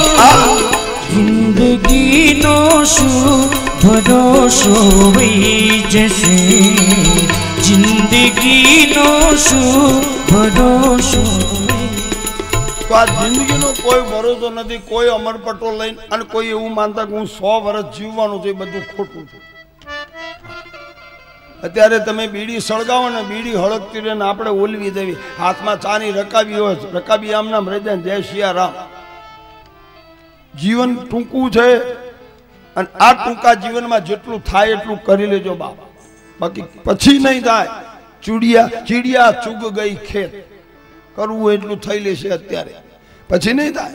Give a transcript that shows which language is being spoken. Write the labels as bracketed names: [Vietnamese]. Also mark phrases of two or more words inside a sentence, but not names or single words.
[Gujarati] જિંદગી નો શો ભરોસો વહી જશે। જિંદગી નો શો ભરોસો। તો આ જિંદગી નો કોઈ ભરોસો નહીં। કોઈ અમરપટ્ટો લઈને અને કોઈ એવું માનતા કે હું 100 વર્ષ જીવવાનું છે બધું ખોટું છે। અત્યારે તમે બીડી સળગાવો ને બીડી હળગતી રહે ને આપણે ઓલવી દેવી। હાથમાં ચાની રકાબી હોય રકાબી આમ નામ રહી જાય [Hindi] जय सियाराम। [Gujarati] જીવન ટૂંકું છે અને આ ટૂંકા જીવન મેં જેટલું થાય એટલું કરી લેજો બાપ। બાકી પછી નહીં થાય। [Hindi] चीड़िया चुग गई खेत [Gujarati] કરવું એટલું થઈ લેશે અત્યારે પછી નહીં થાય।